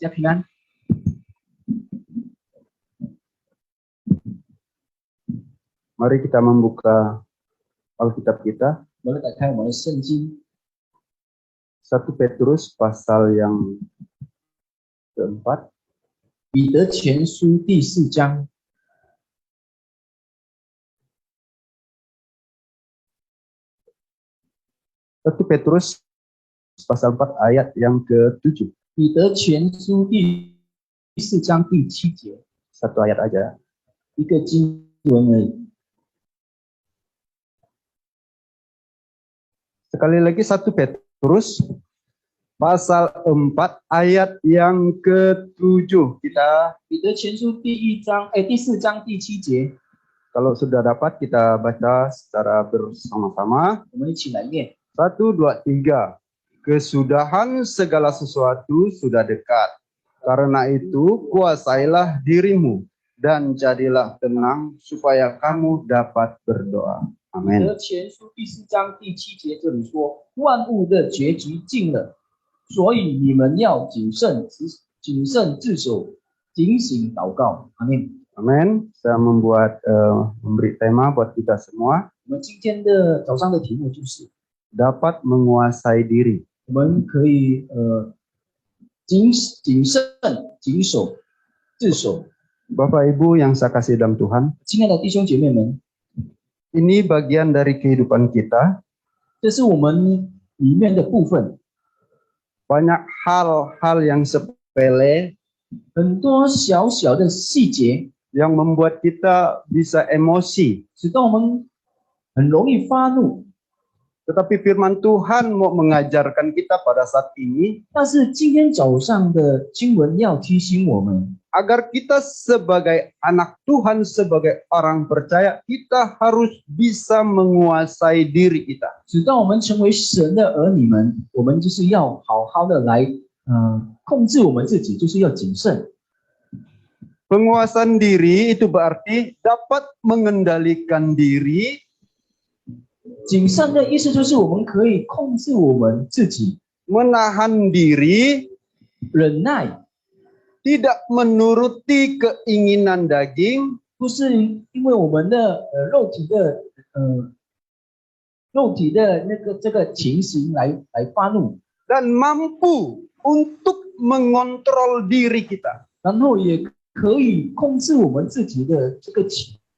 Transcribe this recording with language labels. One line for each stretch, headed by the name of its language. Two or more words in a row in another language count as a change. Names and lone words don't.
Indonesian: Mari kita membuka Alkitab kita. 1 Petrus pasal yang keempat.
Chinese: 彼得前书第4章。
Indonesian: 1 Petrus pasal 4 ayat yang ke-7.
Chinese: 彼得前书第4章第7节。
Indonesian: Satu ayat aja.
Chinese: 一个经文而已。
Indonesian: Sekali lagi 1 Petrus pasal 4 ayat yang ke-7. Kita
Chinese: 彼得前书第4章第7节。
Indonesian: kalau sudah dapat kita baca secara bersama-sama.
Chinese: 我们一起来念。
Indonesian: 1, 2, 3. Kesudahan segala sesuatu sudah dekat. Karena itu kuasailah dirimu dan jadilah tenang supaya kamu dapat berdoa.
Chinese: 彼
Indonesian: Amin.
Chinese: 得前书第4章第7节这里说，万物的结局近了，所以你们要谨慎自守，警醒祷告。阿门。
Indonesian: Amin. Saya memberi tema buat kita semua.
Chinese: 我们今天的早上的题目就是
Indonesian: dapat menguasai diri.
Chinese: 我们可以谨慎谨守自守。
Indonesian: Bapak Ibu yang saya kasih dalam Tuhan,
Chinese: 亲爱的弟兄姐妹们，
Indonesian: ini bagian dari kehidupan kita.
Chinese: 这是我们里面的部分。
Indonesian: Banyak hal-hal yang sepele
Chinese: 很多小小的细节
Indonesian: yang membuat kita bisa emosi.
Chinese: 使得我们很容易发怒。
Indonesian: Tetapi firman Tuhan mau mengajarkan kita pada saat ini
Chinese: 但是今天早上的经文要提醒我们，
Indonesian: agar kita sebagai anak Tuhan, sebagai orang percaya, kita harus bisa menguasai diri kita.
Chinese: 直到我们成为神的儿女们，我们就是要好好的来控制我们自己，就是要谨慎。
Indonesian: Penguasaan diri itu berarti dapat mengendalikan diri.
Chinese: 谨慎的意思就是我们可以控制我们自己，
Indonesian: Menahan diri,
Chinese: 忍耐，
Indonesian: tidak menuruti keinginan daging,
Chinese: 不是因为我们的肉体的这个情形来发怒，
Indonesian: dan mampu untuk mengontrol diri kita.
Chinese: 然后也可以控制我们自己的这个情。